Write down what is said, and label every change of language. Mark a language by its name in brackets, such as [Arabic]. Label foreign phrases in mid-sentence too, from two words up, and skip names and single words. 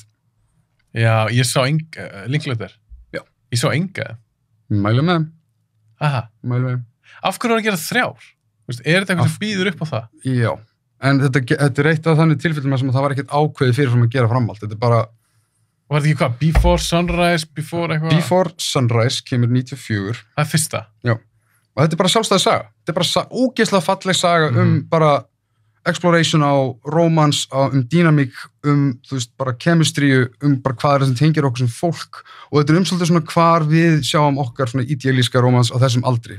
[Icelandic] Já, ég sá Linklater. Já. Ég sá enga. Mælu með þeim. Aha. Mælu með þeim. Af hverju var að gera 3? Er þetta eitthvað sem býður upp á það? Já. En þetta eitt af þannig tilfellum sem það var ekkert ákveðið fyrir að gera framhald. Þetta bara... Var þetta ekki hvað? Before Sunrise? Before eitthvað? Before Sunrise kemur 94. Það fyrsta? Já. Og þetta bara sjálfstæð saga. Þetta bara ógeðslega falleg saga bara exploration á romance, dynamík, þú veist, bara chemistry, bara hvað það sem tengir okkur sem fólk. Og þetta svolítið svona hvar við sjáum okkar svona idealíska romance á þessum aldri.